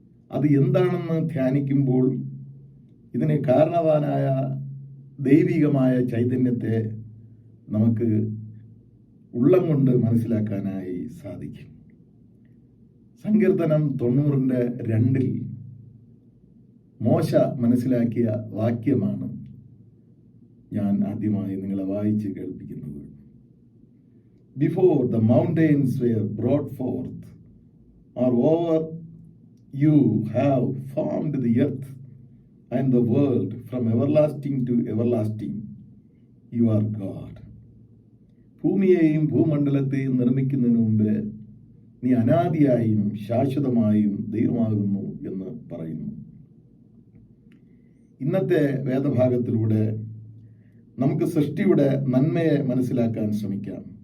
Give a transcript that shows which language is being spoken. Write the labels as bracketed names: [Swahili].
[Malayalam] അത് എന്താണെന്ന് ധ്യാനിക്കുമ്പോൾ ഇതിന് കാരണവാനായ ദൈവികമായ ചൈതന്യത്തെ നമുക്ക് ഉള്ളം കൊണ്ട് മനസ്സിലാക്കാനായി സാധിക്കും. സങ്കീർത്തനം 90:2 മോശ മനസ്സിലാക്കിയ വാക്യമാണ് ഞാൻ ആദ്യമായി നിങ്ങളെ വായിച്ച് കേൾപ്പിക്കുന്നത്. [English] Before the mountains were brought forth, or over you have formed the earth and the world from everlasting to everlasting, you are God. [Malayalam] ഭൂമിയെയും ഭൂമണ്ഡലത്തെയും നിർമ്മിക്കുന്നതിന് മുമ്പ് നീ അനാദിയായും ശാശ്വതമായും ദൈവമാകുന്നു എന്ന് പറയുന്നു. ഇന്നത്തെ വേദഭാഗത്തിലൂടെ നമുക്ക് സൃഷ്ടിയുടെ നന്മയെ മനസ്സിലാക്കാൻ ശ്രമിക്കാം.